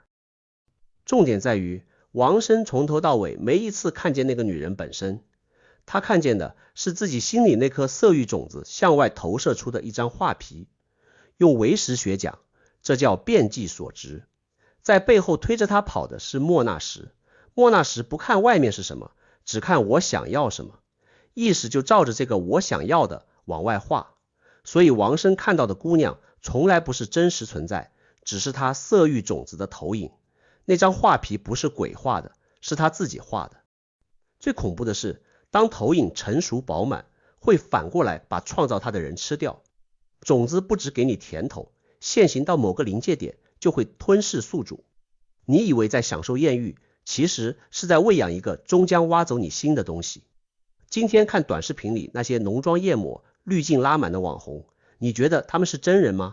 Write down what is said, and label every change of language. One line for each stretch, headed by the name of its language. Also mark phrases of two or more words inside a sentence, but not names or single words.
Chinese: 重點在於王生從頭到尾沒一次看見那個女人本身，他看見的是自己心裡那顆色欲種子向外投射出的一張畫皮。用唯识學講，這叫遍計所執。在背後推着他跑的是莫那識，莫那识不看外面是什麼，只看我想要什麼，意識就照着這個我想要的往外畫。所以王生看到的姑娘從來不是真實存在，只是他色欲種子的投影。那張畫皮不是鬼畫的， 是他自己畫的。最恐怖的是，當投影成熟飽滿，會反過來把創造它的人吃掉。種子不只給你甜頭，現行到某個臨界點就會吞噬宿主。你以為在享受豔遇，其實是在餵養一個終將挖走你心的東西。今天看短視頻裡那些濃妝豔抹、濾鏡拉滿的網紅，你覺得他們是真人嗎？